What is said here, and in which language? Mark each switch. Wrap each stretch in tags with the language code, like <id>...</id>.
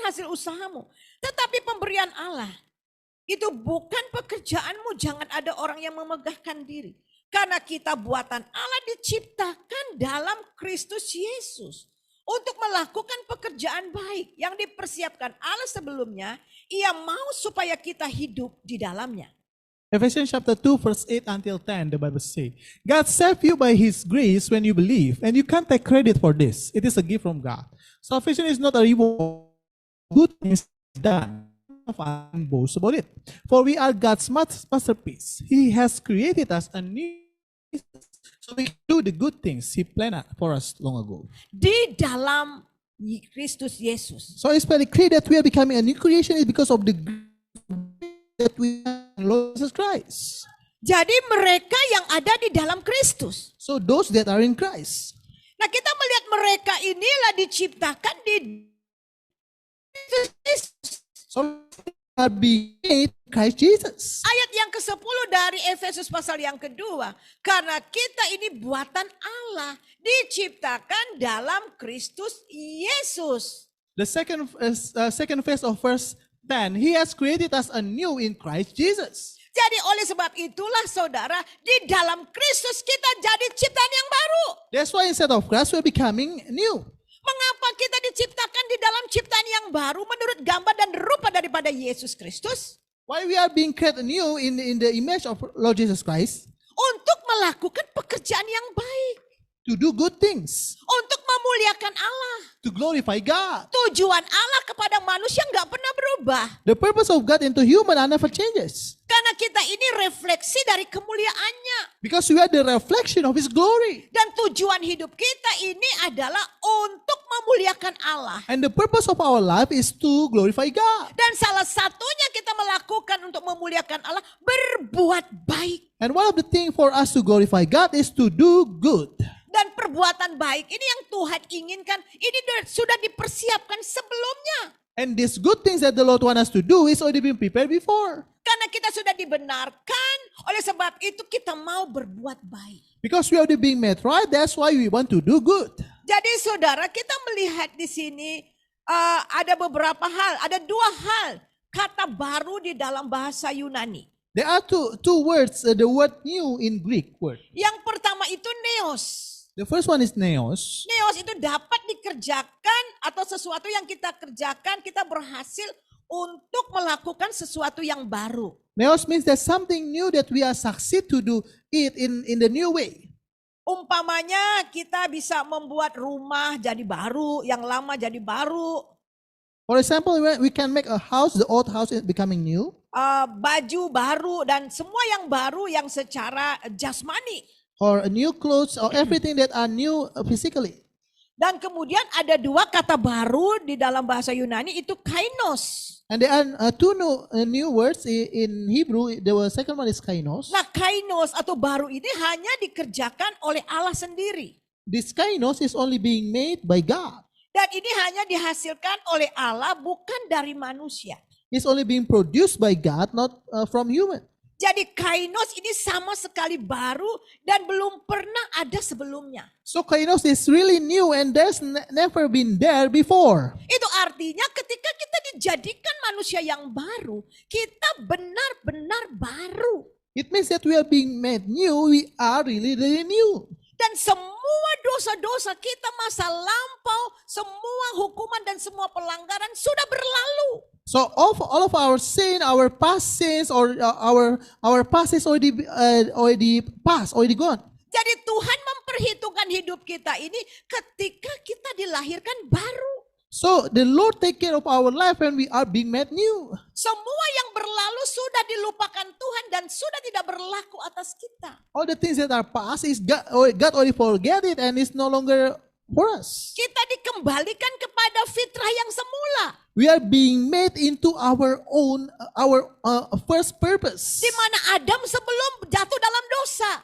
<id>hasil usahamu, tetapi pemberian Allah. Itu bukan pekerjaanmu, jangan ada orang yang memegahkan diri. Karena kita buatan Allah diciptakan dalam Kristus Yesus. Untuk melakukan pekerjaan baik yang dipersiapkan Allah sebelumnya, Ia mau supaya kita hidup di dalamnya.</id> <en>Ephesians chapter 2 verse 8 until 10, the Bible says, God saved you by His grace when you believe, and you can't take credit for this. It is a gift from God. Salvation is not a reward. Good things done. And boast about it. For we are God's masterpiece. He has created us anew, so we do the good things He planned for us long ago.</en> <id>Di dalam Kristus Yesus.</id> <en>So it's very clear that we are becoming a new creation is because of the grace that we have in Lord Jesus Christ.</en> <id>Jadi mereka yang ada di dalam Kristus.</id> <en>So those that are in Christ.</en> <id>Nah, kita melihat mereka inilah diciptakan di Kristus Yesus.</id> <en>So we are being made in Christ Jesus.</en> <id>Ayat yang ke-10 dari Efesus pasal yang kedua. Karena kita ini buatan Allah, diciptakan dalam Kristus Yesus.</id> <en>The second phase of verse 10, He has created us anew in Christ Jesus.</en> <id>Jadi oleh sebab itulah saudara, di dalam Kristus kita jadi ciptaan yang baru.</id> <en>That's why instead of Christ, we are becoming new.</en> <id>Mengapa kita diciptakan di dalam ciptaan yang baru menurut gambar dan rupa daripada Yesus Kristus?</id> <en>Why we are being created new in the image of Lord Jesus Christ?</en> <id>Untuk melakukan pekerjaan yang baik.</id> <en>To do good things.</en> <id>Untuk memuliakan Allah.</id> <en>To glorify God.</en> <id>Tujuan Allah kepada manusia nggak pernah berubah.</id> <en>The purpose of God into human never changes.</en> <id>Karena kita ini refleksi dari kemuliaannya.</id> <en>Because we are the reflection of His glory.</en> <id>Dan tujuan hidup kita ini adalah untuk memuliakan Allah.</id> <en>And the purpose of our life is to glorify God.</en> <id>Dan salah satunya kita melakukan untuk memuliakan Allah, berbuat baik.</id> <en>And one of the things for us to glorify God is to do good.</en> <id>Dan perbuatan baik ini yang Tuhan inginkan, ini sudah dipersiapkan sebelumnya.</id> <en>And these good things that the Lord wants us to do is already been prepared before.</en> <id>Karena kita sudah dibenarkan, oleh sebab itu kita mau berbuat baik.</id> <en>Because we are already being made right, that's why we want to do good.</en> <id>Jadi saudara, kita melihat di sini ada beberapa hal, ada dua hal kata baru di dalam bahasa Yunani.</id> <en>There are two words, the word new in Greek word.</en> <id>Yang pertama itu neos.</id> <en>The first one is neos.</en> <id>Neos itu dapat dikerjakan atau sesuatu yang kita kerjakan, kita berhasil untuk melakukan sesuatu yang baru.</id> <en>Neos means there's something new that we are succeed to do it in the new way.</en> <id>Umpamanya kita bisa membuat rumah jadi baru, yang lama jadi baru.</id> <en>For example, we can make a house, the old house is becoming new.</en> <id>Baju baru dan semua yang baru yang secara jasmani.</id> <en>Or a new clothes or everything that are new physically.</en> <id>Dan kemudian ada dua kata baru di dalam bahasa Yunani itu kainos.</id> <en>And there are two new words in Hebrew. The second one is kainos.</en> <id>Nah, kainos atau baru ini hanya dikerjakan oleh Allah sendiri.</id> <en>This kainos is only being made by God.</en> <id>Dan ini hanya dihasilkan oleh Allah, bukan dari manusia.</id> <en>It's only being produced by God, not from human.</en> <id>Jadi kainos ini sama sekali baru dan belum pernah ada sebelumnya.</id> <en>So kainos is really new and there's never been there before.</en> <id>Itu artinya ketika kita dijadikan manusia yang baru, kita benar-benar baru.</id> <en>It means that we are being made new, we are really new.</en> <id>Dan semua dosa-dosa kita masa lampau, semua hukuman dan semua pelanggaran sudah berlalu.</id> <en>So all of our sin, our past sins, or our past is already past, already gone.</en> <id>Jadi Tuhan memperhitungkan hidup kita ini ketika kita dilahirkan baru.</id> <en>So the Lord take care of our life when we are being made new.</en> <id>Semua yang berlalu sudah dilupakan Tuhan dan sudah tidak berlaku atas kita.</id> <en>All the things that are past is God already forget it and it's no longer for us.</en> <id>Kita dikembalikan kepada fitrah yang semula.</id> <en>We are being made into our own, first purpose.</en> <id>Di mana Adam sebelum jatuh dalam dosa.</id>